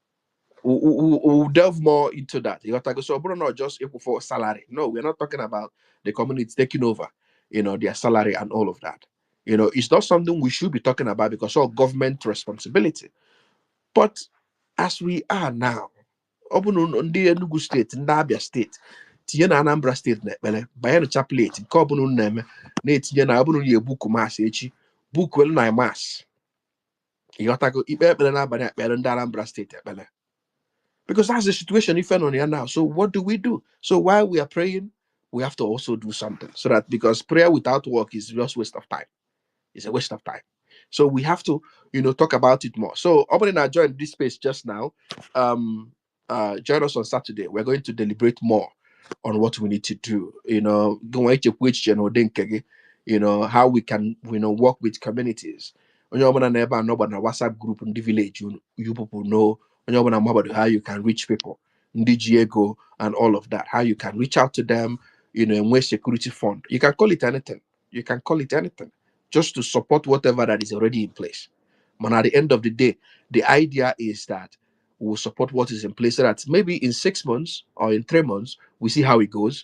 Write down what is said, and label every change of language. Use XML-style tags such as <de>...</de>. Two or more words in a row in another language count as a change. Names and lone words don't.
<en>We'll delve more into that. You have to go, so we're not just equal for salary. No, we're not talking about the communities taking over, their salary and all of that. It's not something we should be talking about because of government responsibility. But as we are now,</en> <ig>ọ bụ na ndị Enugu steeti, ndị Abia steeti tinye na Anambra steeti na ekpere banye na chaplet nke ọbụla unu na-eme, na-etinye na ọbụla ya ebuku mas echi, bukuelu na mas, ịghọtago, ikpe ekpere n'abalị ekpere ndị Anambra steeti ekpere,</ig> <en>because that's the situation if on here now. So what do we do? So while we are praying, we have to also do something, so that, because prayer without work is just waste of time. It's a waste of time. So we have to, talk about it more. So opening I joined this space just now. Join us on Saturday. We're going to deliberate more on what we need to do. Going to which how we can, work with communities.</en> <ig>Onye ọbụla na ebe a nọ na WhatsApp group</ig> <en>in the village, you people know.</en> <ig>Onye ọbụla ma</ig> <en>about how you can reach people,</en> <ig>ndị ji ego</ig> <en>and all of that. How you can reach out to them, in way security fund. You can call it anything. You can call it anything, just to support whatever that is already in place. But at the end of the day, the idea is that we'll support what is in place, so that maybe in 6 months or in 3 months, we see how it goes.</en>